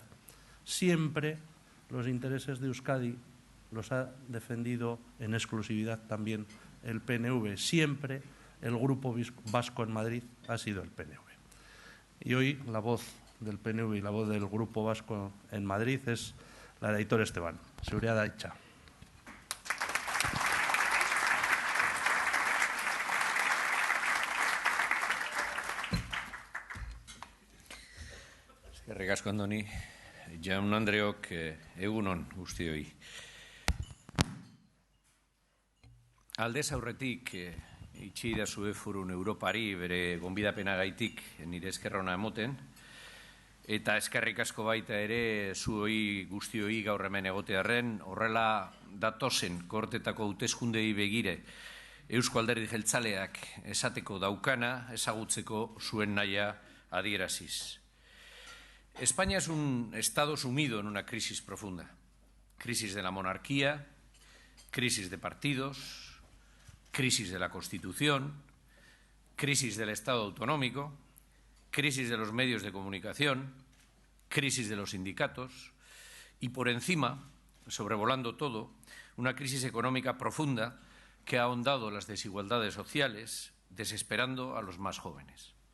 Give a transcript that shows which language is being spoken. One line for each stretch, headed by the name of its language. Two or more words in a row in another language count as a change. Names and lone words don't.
Spanish: Siempre los intereses de Euskadi los ha defendido en exclusividad también el PNV. Siempre el grupo vasco en Madrid ha sido el PNV. Y hoy la voz del PNV y la voz del grupo vasco en Madrid es la de Aitor Esteban. Seguridad hecha.
Basque: Eskerrik asko, Andoni. Jaun Andreok, egunon guztioi. Aldez aurretik itxi idazue Forun Europari bere gonbidapenagaitik nire eskerrona emoten, eta eskerrik asko baita ere zuoi guztioi gaur hemen egotearren, horrela datozen kortetako hauteskundei begire Eusko Alderdi Jeltzaleak esateko daukana, ezagutzeko zuen nahia adieraziz.
Spanish: España es un estado sumido en una crisis profunda. Crisis de la monarquía, crisis de partidos, crisis de la Constitución, crisis del Estado autonómico, crisis de los medios de comunicación, crisis de los sindicatos y, por encima, sobrevolando todo, una crisis económica profunda que ha ahondado las desigualdades sociales, desesperando a los más jóvenes.